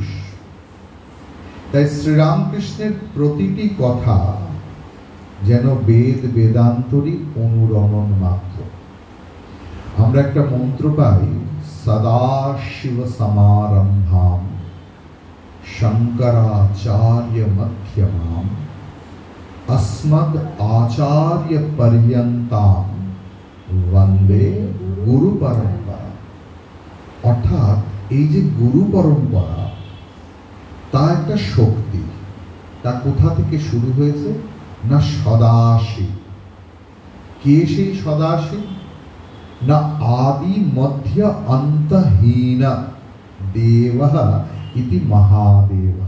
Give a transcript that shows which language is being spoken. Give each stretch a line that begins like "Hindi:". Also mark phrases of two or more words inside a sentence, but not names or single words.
Bangla: তাই শ্রীরামকৃষ্ণের প্রতিটি কথা যেন বেদ বেদান্তরই অনুরণন মাত্র। আমরা একটা মন্ত্র পাই,
Sanskrit: সদাশিব সমারম্ভাম শঙ্করাচার্য মধ্যমাম अस्मद् आचार्य पर्यन्ताम वंदे गुरु परंपरा।
Bangla: অর্থাৎ এই যে গুরু পরম্পরা, তা একটা শক্তি। তা কোথা থেকে শুরু হয়েছে? না সদাশিব। কে সেই সদাশিব? না
Sanskrit: আদি মধ্য অন্তহীন দেবঃ ইতি মহাদেবঃ।